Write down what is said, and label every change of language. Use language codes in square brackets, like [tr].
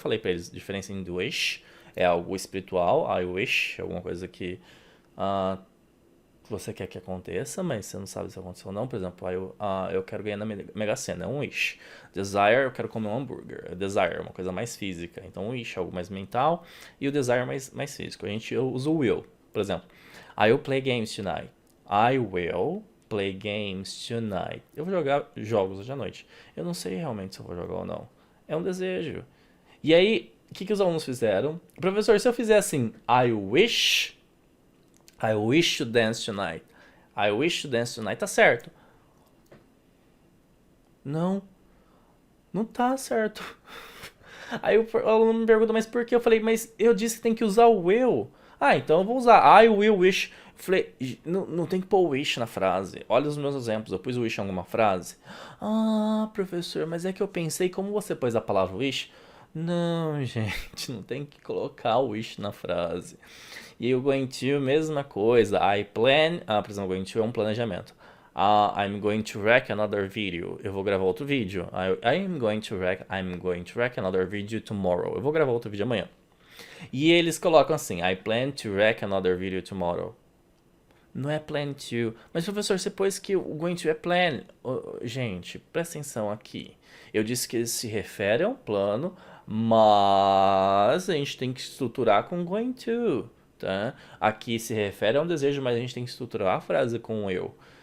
[pt] Eu falei para eles, diferença em wish, é algo espiritual, [en] I wish, [pt] alguma coisa que ah, você quer que aconteça, mas você não sabe se aconteceu ou não. Por exemplo, eu quero ganhar na Mega Sena, é um wish. Desire, eu quero comer um hambúrguer. Desire é uma coisa mais física. Então, o wish é algo mais mental e o desire é mais físico. A gente usa o will, por exemplo. [en] I will play games tonight. I will play games tonight. [pt] Eu vou jogar jogos hoje à noite. Eu não sei realmente se eu vou jogar ou não. É um desejo. E aí, o que os alunos fizeram? Professor, se eu fizer assim, [en] I wish to dance tonight. I wish to dance tonight. [pt] Tá certo? Não, não tá certo. Aí o aluno me pergunta, mas por que? Eu falei, mas eu disse que tem que usar o will. Ah, então eu vou usar [en] I will wish. [pt] Eu falei, não tem que pôr wish na frase. Olha os meus exemplos, eu pus wish em alguma frase. Ah, professor, mas é que eu pensei, como você pôs a palavra wish? Não, gente, não tem que colocar o wish na frase. E o going to, mesma coisa. [en] I plan, [pt] por exemplo, going to é um planejamento. [en] I'm going to rec another video. [pt] Eu vou gravar outro vídeo. [en] I'm going to rec another video tomorrow. [pt] Eu vou gravar outro vídeo amanhã. E eles colocam assim, [en] I plan to rec another video tomorrow. [pt] Não é plan to. Mas, professor, você pôs que o going to é plan. Gente, presta atenção aqui. Eu disse que ele se refere a um plano, mas a gente tem que estruturar com going to. tá? Aqui se refere a um desejo, mas a gente tem que estruturar a frase com eu.